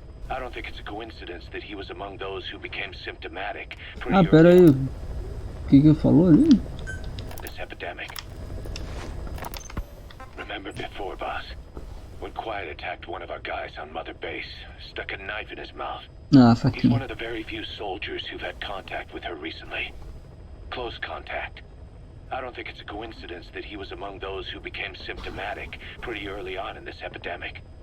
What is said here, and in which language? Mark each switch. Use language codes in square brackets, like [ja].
[en] I don't think it's a coincidence that he was among those who became symptomatic. [pt] Ah, pera aí. O que falou ali? [en] This epidemic. Remember before, boss, when Quiet attacked one of our guys on Mother Base, stuck a knife in his mouth. Ah, He's one of the very few soldiers who've had contact with her recently. Close contact. I don't think it's a coincidence that he was among those who became symptomatic pretty early on in this epidemic.